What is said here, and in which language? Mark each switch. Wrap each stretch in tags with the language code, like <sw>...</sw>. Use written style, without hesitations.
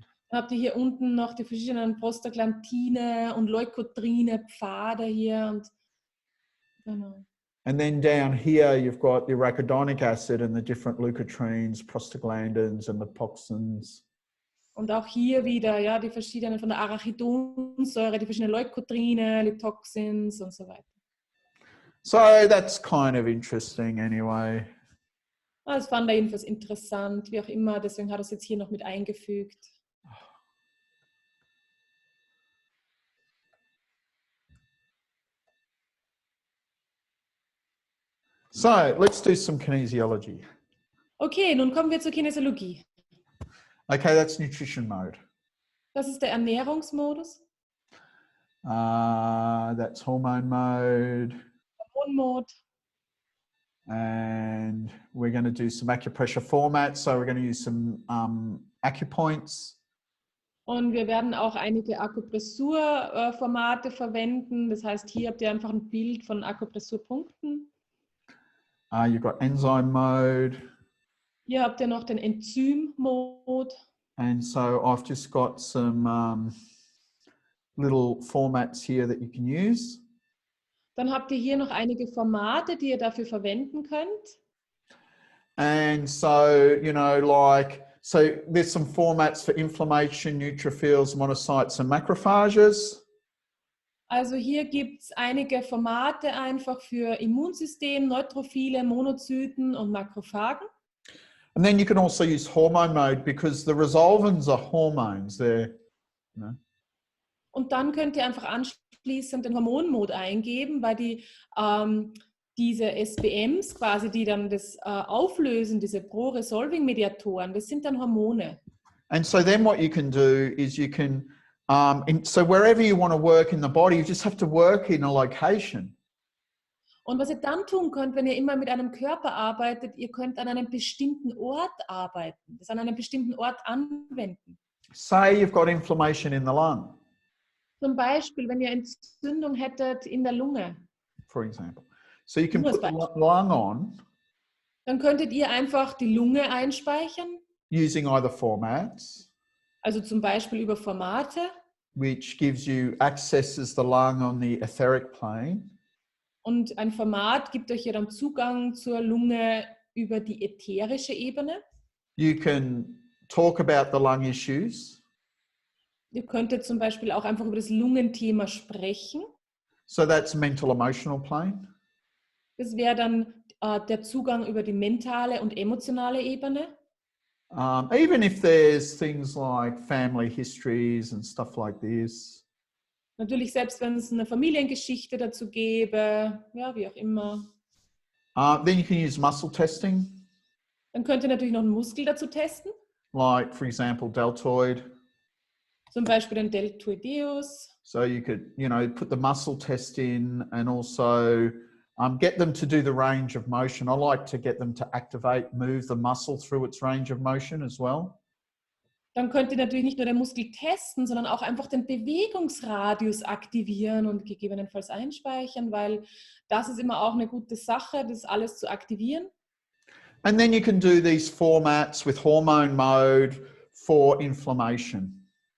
<de>Dann habt ihr hier unten noch die verschiedenen Prostaglandine und Leukotriene, Pfade hier und genau.</de> <en>And then down here you've got the arachidonic acid and the different leukotrienes, prostaglandins and lipoxins.</en> <de>Und auch hier wieder, ja, die verschiedenen von der Arachidonsäure, die verschiedenen Leukotriene, Litoxins und so weiter.</de> <en>So that's kind of interesting anyway.</en> <de>Das fand er jedenfalls interessant, wie auch immer, deswegen hat er es jetzt hier noch mit eingefügt.</de> <en>So let's do some kinesiology.</en> <de>Okay, nun kommen wir zur Kinesiologie.</de> <en>Okay, that's nutrition mode.</en> <de>Das ist der Ernährungsmodus.</de> <en>That's hormone mode.</en> <de>Hormonmode.</de> <en>And we're going to do some acupressure formats. So we're going to use some acupoints.</en> <de>Und wir werden auch einige Akupressurformate verwenden. Das heißt, hier habt ihr einfach ein Bild von Akupressurpunkten.</de> <en>You've got enzyme mode.</en> <de>Hier habt ihr noch den Enzym-Mode.</de> <en>And so I've just got some little formats here that you can use.</en> <de>Dann habt ihr hier noch einige Formate, die ihr dafür verwenden könnt.</de> <en>And so, you know, like, so there's some formats for inflammation, neutrophils, monocytes and macrophages.</en> <de>Also hier gibt es einige Formate einfach für Immunsystem, Neutrophile, Monozyten und Makrophagen.</de> <en>And then you can also use hormone mode because the resolvins are hormones. They're, you know.</en> <de>Und dann könnt ihr einfach anschließend den Hormonmode eingeben, weil diese SBMs quasi, die dann das auflösen, diese Pro-Resolving-Mediatoren, das sind dann Hormone.</de> <en>And so then what you can do is you can, so wherever you want to work in the body, you just have to work in a location.</en> <de>Und was ihr dann tun könnt, wenn ihr immer mit einem Körper arbeitet, ihr könnt an einem bestimmten Ort arbeiten, das an einem bestimmten Ort anwenden.</de> <en>Say you've got inflammation in the lung,</en> <de>Zum Beispiel, wenn ihr Entzündung hättet in der Lunge,</de> <en>for example. So you can</en> <de>Nur als</de> <en>put the</en> <de>Beispiel.</de> <en>lung on</en> <de>dann könntet ihr einfach die Lunge einspeichern,</de> <en>using either formats,</en> <de>also zum Beispiel über Formate,</de> <en>which gives you accesses the lung on the etheric plane.</en> <de>und ein Format gibt euch ja dann Zugang zur Lunge über die ätherische Ebene.</de> <en>You can talk about the lung issues.</en> <de>Ihr könntet zum Beispiel auch einfach über das Lungenthema sprechen.</de> <en>So that's mental emotional plane.</en> <de>Das wäre dann der Zugang über die mentale und emotionale Ebene.</de> <en>Even if there's things like family histories and stuff like this.</en> <de>Natürlich, selbst wenn es eine Familiengeschichte dazu gäbe, ja, wie auch immer.</de> <en>Then you can use muscle testing,</en> <de>Dann könnt ihr natürlich noch einen Muskel dazu testen.</de> <en>like for example, deltoid.</en> <de>Zum Beispiel den Deltoideus.</de> <en>So you could, you know, put the muscle test in and also get them to do the range of motion. I like to get them to activate, move the muscle through its range of motion as well.</en> <de>Dann könnt ihr natürlich nicht nur den Muskel testen, sondern auch einfach den Bewegungsradius aktivieren und gegebenenfalls einspeichern, weil das ist immer auch eine gute Sache, das alles zu aktivieren.</de> <en>And then you can do these formats with hormone mode for inflammation.</en>